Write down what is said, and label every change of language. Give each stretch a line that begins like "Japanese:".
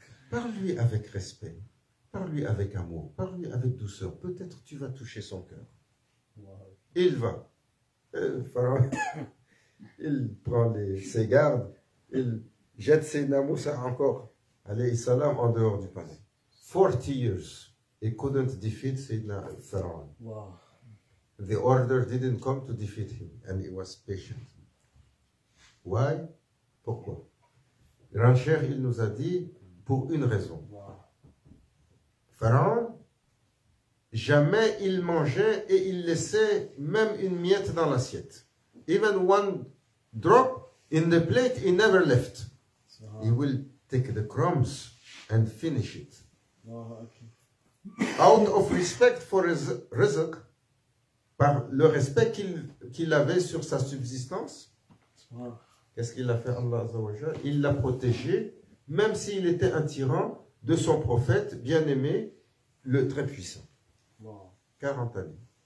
French: Parle-lui avec respect. Parle-lui avec amour. Parle-lui avec douceur. Peut-être tu vas toucher son cœur. Il va. Pharaon, il prend ses gardes. Il jette Sayyidina Moussa encore, alayhi salam, en dehors du palais.
English: 40 years. He couldn't defeat Sayyidina Pharaon. Wow. The order didn't come to defeat him, and he was patient. Why?
French: Pourquoi? Grand Cheikh, il nous a dit, pour une raison. Pharaon, jamais il mangeait et il laissait même une miette dans l'assiette.
English: Even one drop in the plate, he never left. He will take the crumbs and finish it. Out of respect for his rizq,
French: par le respect qu'il avait sur sa subsistance, qu'est-ce qu'il a fait Allah Azza wa Jalla? Il l'a protégé, même s'il était un tyran, de son prophète bien-aimé, le très puissant. 40 années.